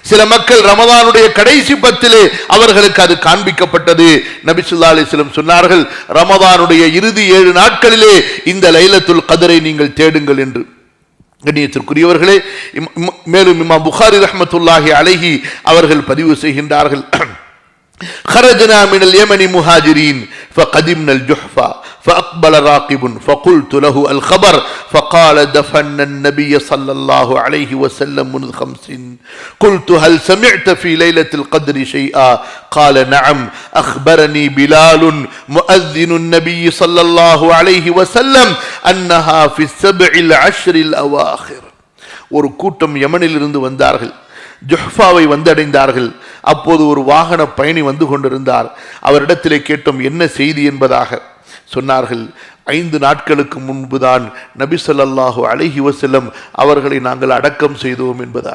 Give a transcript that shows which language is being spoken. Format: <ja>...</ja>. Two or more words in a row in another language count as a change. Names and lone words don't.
<ta>சில மக்கள் ரமதானுடைய கடைசி பத்திலே அவர்களுக்கு அது காண்பிக்கப்பட்டது. நபி</ta> <ar>صلى الله عليه وسلم</ar> <ta>சொன்னார்கள், ரமதானுடைய இறுதி 7 நாட்களிலே இந்த லைலத்துல் கத்ரை நீங்கள் தேடுங்கள் என்று. கண்ணியத்திற்குரியவர்களே, மேலும் இமாம் புகாரி</ta> <ar>رحمة الله عليه</ar> <ta>அவர்கள் பதிவு செய்கின்றார்கள்,</ta> <ar>خرجنا من اليمن مهاجرين فقدمنا الجحفة فأقبل راقب فقلت له الخبر فقال دفن النبي صلى الله عليه وسلم منذ 50. قلت هل سمعت في ليلة القدر شيئا؟ قال نعم، أخبرني بلال مؤذن النبي صلى الله عليه وسلم أنها في 7 العشر الأواخر.</ar> <ta>ஒரு கூட்டம் யமனிலிருந்து வந்தார்கள், ஜுஹ்ஃபாவை வந்தடைந்தார்கள். அப்போது ஒரு வாகன பயணி வந்து கொண்டிருந்தார். அவரிடத்திலே கேட்டோம் என்ன செய்தி என்பதாக. சொன்னார்கள், 5 நாட்களுக்கு முன்புதான் நபி</ta> <ar>صلى الله عليه وسلم</ar> <ta>அவர்களை நாங்கள் அடக்கம் செய்தோம் என்பதாக.</ta>